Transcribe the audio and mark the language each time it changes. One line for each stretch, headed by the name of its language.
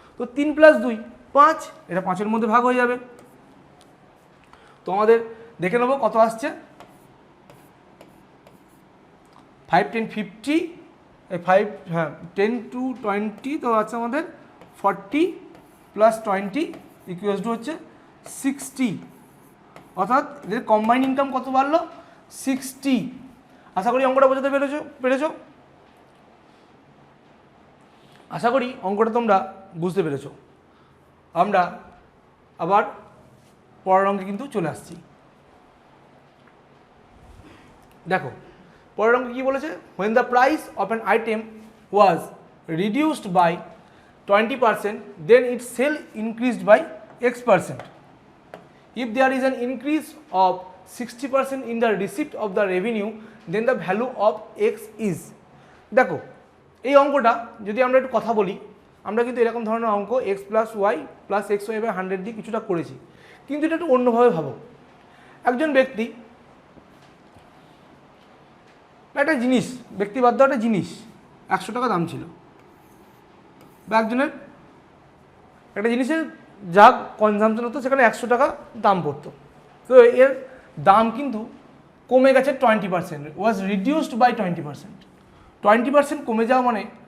Bangla: তো 3 + 2 5, এটা 5-এর মধ্যে ভাগ হয়ে যাবে। তো আমাদের দেখে নেবো কত আসছে, 5 10 50, 5 হ্যাঁ 10 to 20, তো আছে আমাদের 40 + 20 = হচ্ছে 60, অর্থাৎ এদের কম্বাইন্ড ইনকাম কত বাড়লো, 60। আশা করি অঙ্কটা বোঝাতে পেরেছো। আশা করি অঙ্কটা তোমরা বুঝতে পেরেছো। আমরা আবার পরের অঙ্কে কিন্তু চলে আসছি। দেখো পরের অঙ্কে কী বলেছে,
English: when the price of an item was reduced by 20%, then its sale increased by X%. If there is an increase of 60% in the receipt of the revenue, then the value of X is।
Bangla: দেখো এই অঙ্কটা যদি আমরা একটু কথা বলি, আমরা কিন্তু এরকম ধরনের অঙ্ক x + y + x/100 দিয়ে কিছুটা করেছি, কিন্তু এটা একটু অন্যভাবে ভাবো। একজন ব্যক্তি একটা জিনিস, ব্যক্তিবাদ্য একটা জিনিস 100 টাকা দাম ছিল, বা একজনের একটা জিনিসের যা কনজামশন হতো সেখানে 100 টাকা দাম পড়তো, তো এর দাম কিন্তু কমে গেছে 20%,
English: Was reduced by 20%।
Bangla: 20% কমে যাওয়া মানে